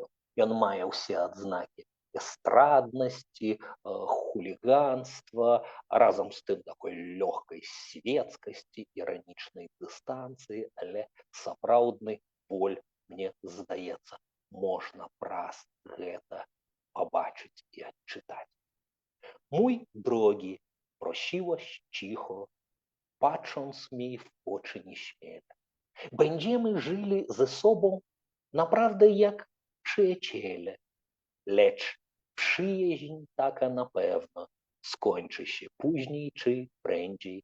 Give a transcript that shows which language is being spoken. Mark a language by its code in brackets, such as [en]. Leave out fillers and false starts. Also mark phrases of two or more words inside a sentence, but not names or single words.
[be] Ён мае ўсе адзнакі эстраднасці, хуліганства, разам з тым такой лёгкай светскасці, іранічнай дыстанцыі, але сапраўдны боль, мне здаецца, можна праз гэта [ru] побачить и отчитать. [pl] Mój drogi, prosiłaś cicho, patrząc mi w oczy nieśmiele. Będziemy żyli ze sobą naprawdę jak przyjaciele, lecz przyjaźń taka na pewno skończy się później czy prędzej.